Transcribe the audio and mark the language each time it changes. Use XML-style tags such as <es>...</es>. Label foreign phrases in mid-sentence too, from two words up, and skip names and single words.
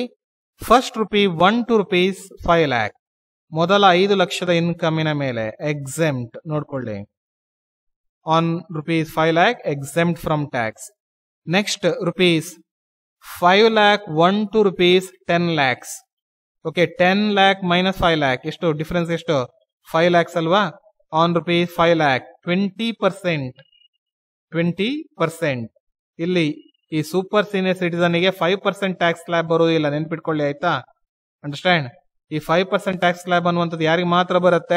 <kn>ಫಸ್ಟ್</kn> <en>₹1 to ₹5 lakh.</en> <kn>ಮೊದಲ 5 ಲಕ್ಷದ ಇನ್ಕಮಿನ ಮೇಲೆ ಎಕ್ಸೆಂಪ್ಟ್.</kn> <en>ನೋಡ್ಕೊಳ್ಳಿ, ಆನ್ ₹5 lakh exempt from tax. Next, ₹5 lakh 1 to ₹10 lakhs. Okay, 10 lakh minus 5 lakh.</en> <kn>ಎಷ್ಟು ಡಿಫರೆನ್ಸ್? ಎಷ್ಟು? 5 lakhs ಅಲ್ವಾ?</kn> <en>on rupees</en> <kn>5 lakh 20%. ಇಲ್ಲಿ ಈ</kn> <en>super senior citizenಗೆ</en> <kn>5%</kn> <en>tax slab</en> <kn>ಬರುವುದಿಲ್ಲ, ನೆನ್ಪಿಟ್ಕೊಳ್ಳಿ ಆಯ್ತಾ. ಅಂಡರ್ಸ್ಟ್ಯಾಂಡ್? ಈ 5%</kn> <en>tax slab</en> <kn>ಅನ್ನುವಂಥದ್ದು ಯಾರಿಗೆ ಮಾತ್ರ ಬರುತ್ತೆ?</kn>